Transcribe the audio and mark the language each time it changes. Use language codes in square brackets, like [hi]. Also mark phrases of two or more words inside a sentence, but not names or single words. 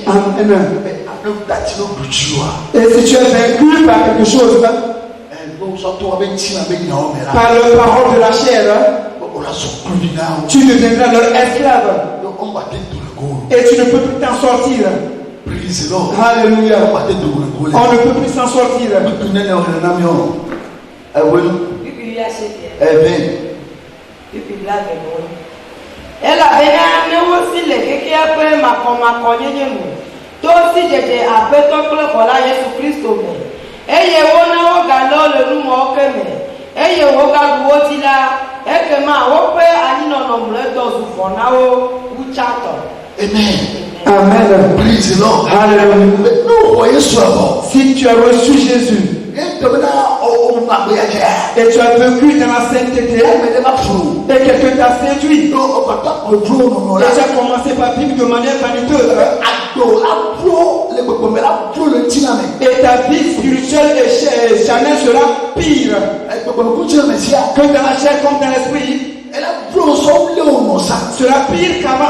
[fr] Et si tu es vaincu par quelque chose, par le parole de la chair, tu deviendras leur esclave. Et tu ne peux plus t'en sortir. Alléluia. On ne peut plus s'en sortir. [ee] Elabena ne wosi le keke ƒe makɔmakɔ nyenye nu to si dzedze aƒetɔ kple xɔla Yesu Kristo me eye wona wogalɔ le numɔwo ke me eye wogaɖu wo dzi la ekema woƒe anyinɔnɔ mlɔetɔ zu vɔ na wo wu tsatɔ. Amen. Amen. [en] Praise the Lord. [fr] Alléluia. Si tu as reçu Jésus et tu as vécu dans la sainteté et quelqu'un t'a séduit et tu as commencé par vivre de manière vaniteuse et ta vie spirituelle et charnelle sera pire que dans la chair comme dans l'esprit, sera pire qu'avant.